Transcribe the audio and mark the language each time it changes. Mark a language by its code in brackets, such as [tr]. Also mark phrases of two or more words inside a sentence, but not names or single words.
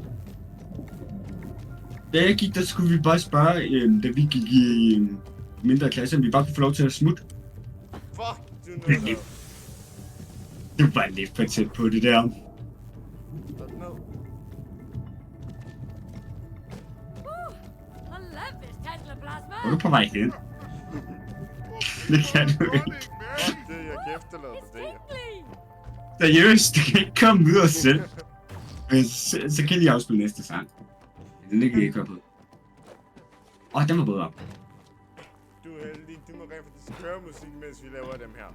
[da] Da jeg gik, der skulle vi bare spørge, da vi gik i mindre klasse, om vi bare kunne få lov til at smutte. Fuck, du nåede. Det var lidt for tæt på det der. Sådan noget. [en] I love this Tesla plasma. [da] Hvor er du på vej hen? Det kan du ikke. Fuck det, jeg kan efterlade [en] It's [da] dig det. [en] tingly. [da] Seriøst, det kan ikke komme ud af os selv. Så kan jeg afspille næste sang. Den kan jeg ikke høre på. Den var bedre. Du er heldig, du må rent faktisk høre musik, mens vi laver dem her.